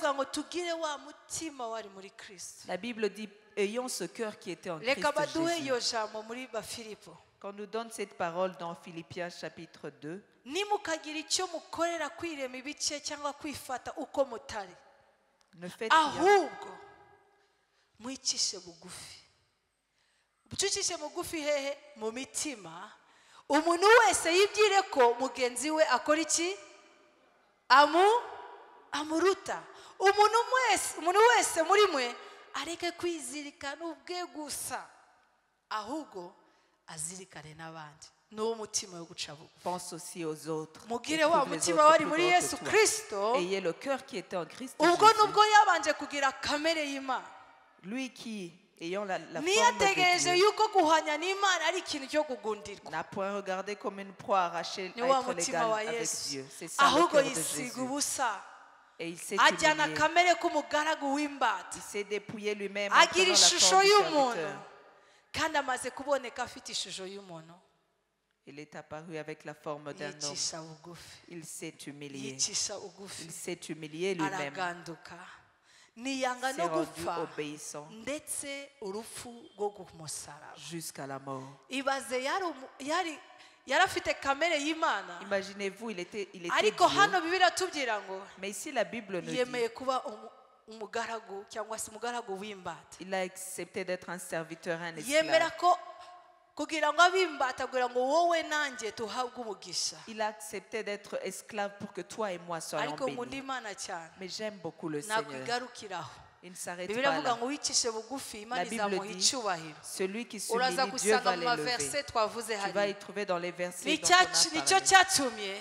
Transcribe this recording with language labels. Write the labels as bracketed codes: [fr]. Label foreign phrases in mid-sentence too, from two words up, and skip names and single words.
[fr] La Bible dit, ayons ce cœur qui était en Christ Jésus. Quand nous donne cette parole dans Philippiens chapitre 2, ne faites rien. [rw] Umuntu wese yibwire ko mugenzi we akora iki amuruta. Umuntu wese muri mwe areke kwizirikana ubwe gusa ahubwo azirikane n'abandi. [fr] pense aussi aux autres. [rw] Mugire wa mutima wari muri Yesu Kristo. [fr] Ayez le cœur qui était en Christ [rw] ubwo nubwo yabanje kugira kamere y'Imana. [fr] Lui qui ayant la forme de Dieu n'a point regardé comme une proie arrachée à être l'égal avec Dieu. C'est ça le cœur de Jésus. Et il s'est humilié. Il s'est dépouillé lui-même en prenant la forme du serviteur. Il est apparu avec la forme d'un homme. Il s'est humilié. Il s'est humilié lui-même. [rw] Niyanga no gupfa [fr] obéissant jusqu'à la mort. [rw] Ibaze yarafite kamere y'Imana. [fr] Imaginez-vous, il était [rw] ariko hano Bibiliya tubwira ngo [fr] mais ici la Bible nous dit [rw] yemeye kuba umugaragu cyangwa se umugaragu w'imbata. [fr] Il a accepté d'être un serviteur, un esclave. [rw] Yemera ko kugira ngo abimbata kugira ngo wowe nanjye tuhabwe umugisha. [fr] Il a accepté d'être esclave pour que toi et moi soyons bénis. Mais j'aime beaucoup le Seigneur. Il ne s'arrête pas là. La Bible dit, celui qui s'humilie, Dieu va l'élever. Tu vas y trouver dans les versets dont on a parlé.